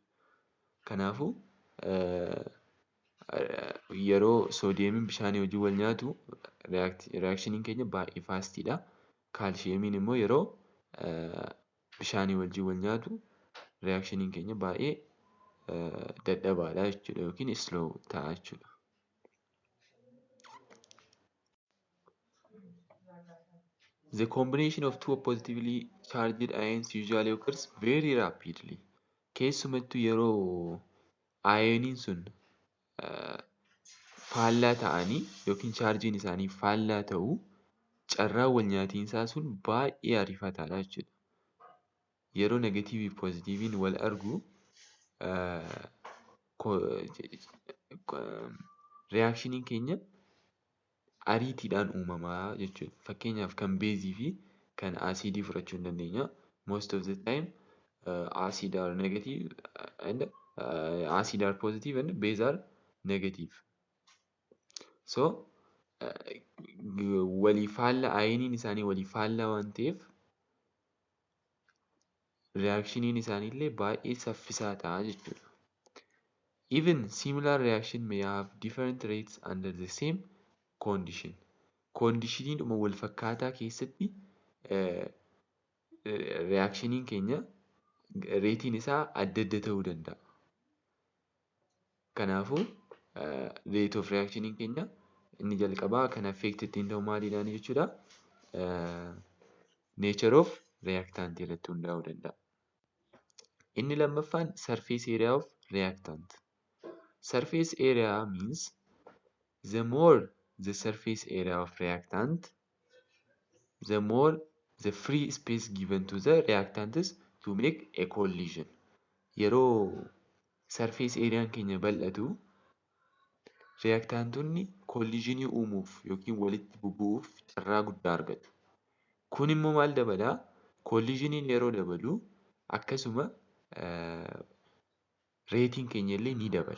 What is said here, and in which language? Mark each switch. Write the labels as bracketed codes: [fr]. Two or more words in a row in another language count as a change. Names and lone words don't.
[om] Kanaafuu yeroo soodiyemiin bishaanii wajjin wal nyaatu reaakshiniin keenya baay'ee faastiidha. Kaalshiyeemiin immoo yeroo bishaanii wajjin wal nyaatu reaakshiniin keenya baay'ee dadhabaadha jechuudha yookiin slow ta'a jechuudha. [en] The combination of two positively charged ions usually occurs very rapidly. [om] Keessumattuu yeroo aayoniin sun faallaa ta'anii yookiin chaarjiin isaanii faallaa ta'uu carraan wal nyaatiinsaa sun baay'ee ariifataadha jechuudha. Yeroo negatiivii fi poozitiiviin wal argu reaakshiniin keenya ariitiidhaan uumamaa jechuudha. Fakkeenyaaf kan beezii fi kan aasiidii fudhachuu hin dandeenya. [en] Most of the time acid are negative and acid are positive and base are negative. [om] So walii faallaa aayoniin isaanii walii faallaa waan ta'eef reaakshiniin isaaniillee baay'ee saffisaa ta'a jechuudha. [en] Even similar reaction may have different rates under the same condition. [om] Koondishiniidhuma wal fakkaataa keessatti reaakshiniin keenya reetiin isaa adda adda ta'uu danda'a. Kanaafuu [en] rate of reactioniin [om] keenya inni jalqabaa kan affect ittiin ta'u maaliidhaan jechuudha. [en] Nature of reactant [om] irratti hundaa'uu danda'a. Inni lammaffaan [en] surface area of reactant. Surface area means the more the surface area of reactant, the more the free space given to the reactants to make a collision. [om] Yeroo [en] surface areaan [om] keenya bal'atu reaktantonni collisionii uumuuf yookiin walitti bubu'uuf carraa guddaa argatu. Kun immoo maal dabalaa? Collisioniin yeroo dabalu akkasuma reetiin keenya illee ni dabala.